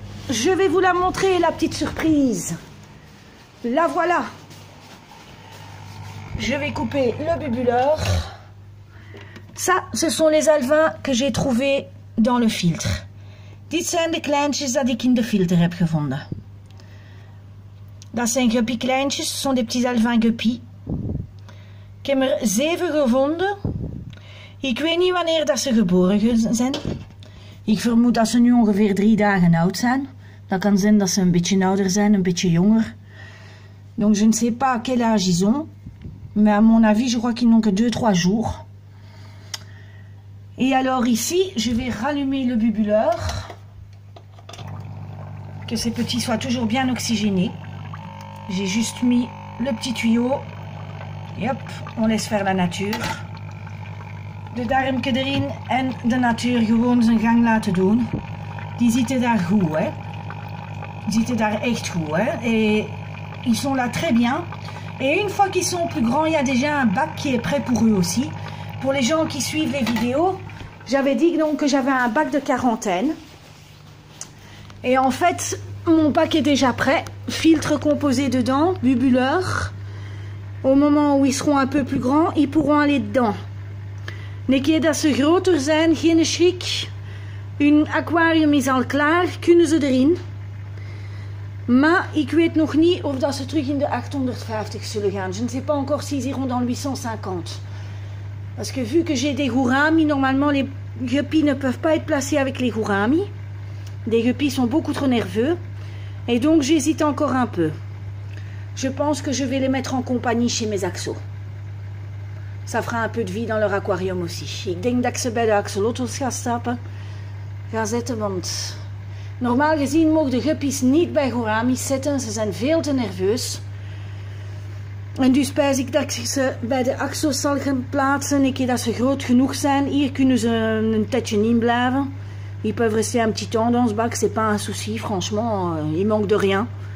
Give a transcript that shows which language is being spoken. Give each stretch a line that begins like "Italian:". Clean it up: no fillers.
French: Je vais vous la montrer, la petite surprise. La voilà. Je vais couper le bubuleur. Ça, ce sont les alevins que j'ai trouvés dans le filtre.
Dutch: Dit zijn de kleintjes dat ik in de filter heb gevonden. Dat zijn guppy kleintjes,
French: ce sont des petits alevins guppy.
Dutch: Ik heb er 7 gevonden. Ik weet niet wanneer dat ze geboren zijn. Ik vermoed dat ze nu ongeveer 3 dagen oud zijn. Dat kan zijn dat ze een beetje ouder zijn, een beetje jonger.
French: Donc je ne sais pas à quel âge ils ont. Mais à mon avis, je crois qu'ils n'ont que 2-3 jours. Et alors ici, je vais rallumer le bubuleur. Que ces petits soient toujours bien oxygénés. J'ai juste mis le petit tuyau. Et hop, on laisse faire la nature.
Dutch: De darmke erin en de natuur gewoon zijn gang laten doen. Die zitten daar goed, hè. Die zitten daar echt goed, hè.
French: Et ils sont là très bien. Et une fois qu'ils sont plus grands, il y a déjà un bac qui est prêt pour eux aussi. Pour les gens qui suivent les vidéos, j'avais dit donc que j'avais un bac de quarantaine. Et en fait, mon bac est déjà prêt. Filtre composé dedans, bubuleur. Au moment où ils seront un peu plus grands, ils pourront aller dedans.
Dutch: Een keer dat ze groter zijn, geen schrik. Hun aquarium is al klaar, kunnen ze erin. Maar ik weet nog niet of dat ze terug in de 850 zullen gaan.
French: Je ne sais pas encore s'ils iront dans le 850. Parce que vu que j'ai des gouramis, normalement les guppies ne peuvent pas être placés avec les gouramis. Les guppies sont beaucoup trop nerveux. Et donc j'hésite encore un peu. Je pense que je vais les mettre en compagnie chez mes axos. Ça fera un peu de vie dans leur aquarium aussi.
Dutch: Ik denk dat ik ze bij de axolotls ga zetten, want normaal gezien mogen de guppies niet bij gouramis zitten. Ze zijn veel te nerveus. En dus spijs ik dat ik ze bij de axos zal gaan plaatsen. Een keer dat ze groot genoeg zijn. Hier kunnen ze een tijdje niet blijven.
French: Ils peuvent rester un petit temps dans ce bac, c'est pas un souci, franchement, il manque de rien.